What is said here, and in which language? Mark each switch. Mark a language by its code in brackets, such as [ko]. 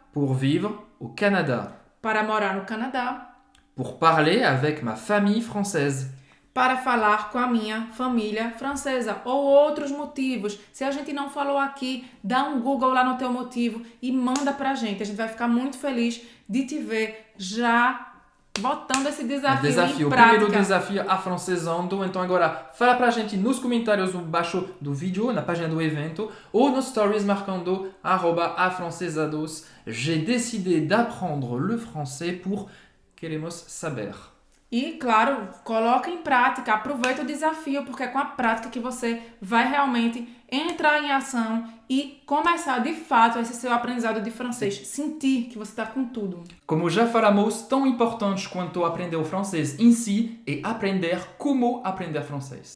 [fr] Pour vivre au Canada. [pt] Para morar no Canadá. [fr] Pour parler avec ma famille française. [pt] Para falar com a minha família francesa ou outros motivos. Se a gente não falou aqui, dá um Google lá no teu motivo e manda pra gente. A gente vai ficar muito feliz de te ver já botando esse desafio em O prática. primeiro desafio afrancesando. Então agora fala pra gente nos comentários embaixo do vídeo, na página do evento, ou nos stories marcando @afrancesados. [fr] J'ai décidé d'apprendre le français pour [pt] queremos saber. E, claro, coloca em prática, aproveita o desafio, porque é com a prática que você vai realmente entrar em ação e começar, de fato, esse seu aprendizado de francês. Sentir que você está com tudo. Como já falamos, tão importante quanto aprender o francês em si é aprender como aprender francês.